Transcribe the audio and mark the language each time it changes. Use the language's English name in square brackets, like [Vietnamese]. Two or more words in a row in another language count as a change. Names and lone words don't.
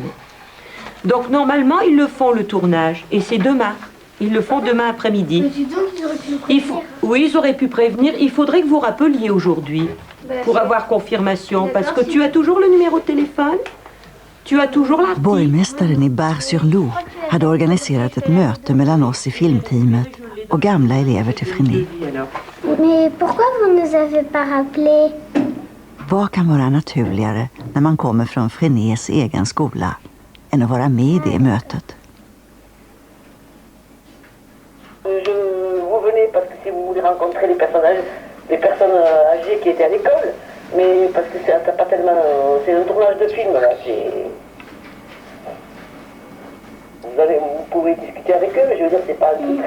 [French] Donc normalement, ils le font le tournage, et c'est demain. Ils le font demain après-midi. Mais dis donc, ils auraient pu le prévenir. Oui, ils auraient pu prévenir. Il faudrait que vous rappeliez aujourd'hui pour avoir confirmation, parce que tu as toujours le numéro de téléphone, tu as toujours l'article. [Swedish] Borgmästaren i Bar-sur-Loup hade organiserat ett möte mellan oss i filmteamet och gamla elever till Freinet. [French] Mais pourquoi vous nous avez pas rappelé? [Swedish] Vad kan vara naturligare när man kommer från Freinets egen skola än att vara med i det mötet? [French] Vous venez parce que si vous voulez rencontrer les personnes âgées qui étaient à l'école, mais parce que c'est pas tellement... C'est un tournage de film, là. Vous pouvez discuter avec eux, mais je veux dire, c'est pas très...